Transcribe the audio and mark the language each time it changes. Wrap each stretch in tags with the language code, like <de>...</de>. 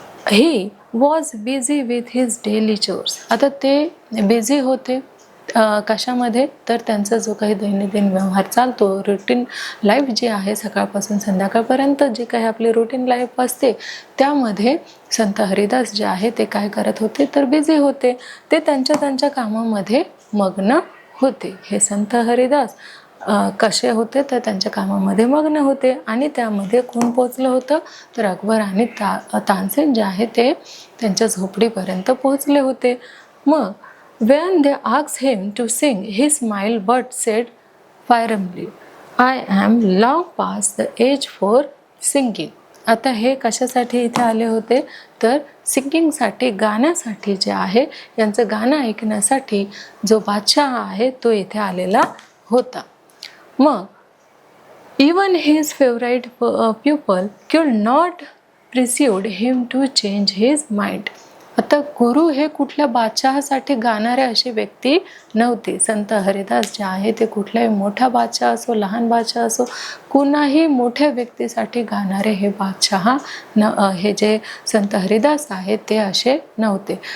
<en>He was busy with his daily chores.</en> <mr>आता ते busy होते कशामध्ये, तर त्यांचा जो काही दैनंदिन व्यवहार चालतो, रुटीन लाईफ जी आहे, सकाळपासून संध्याकाळपर्यंत जी काही आपली रुटीन लाईफ असते, त्यामध्ये संत हरिदास जे आहे ते काय करत होते, तर बिझी होते. ते त्यांच्या कामामध्ये मग्न होते. हे संत हरिदास कसे होते, तर त्यांच्या कामामध्ये मग्न होते. आणि त्यामध्ये कोण पोचलं होतं, तर अकबर आणि तानसेन जे आहे ते त्यांच्या झोपडीपर्यंत पोहोचले होते. मग</mr> <en>when they asked him to sing, he smiled but said firmly, I am long past the age for singing.</en> <mr>आता हे कशासाठी इथे आले होते, तर सिंगिंगसाठी, गाण्यासाठी जे आहे, यांचं गाणं ऐकण्यासाठी जो बादशाह आहे तो इथे आलेला होता. मग</mr> <en>even his favorite pupil could not persuade him to change his mind.</en> <mr>आता गुरु हे कुठल्या बादशहासाठी गाणारे अशी व्यक्ती नव्हते. संत हरिदास जे आहे ते कुठल्याही मोठा बादशाह असो, लहान बादशाह असो, कुणाही मोठ्या व्यक्तीसाठी गाणारे हे बादशाह हे जे संत हरिदास आहेत ते असे नव्हते.</mr>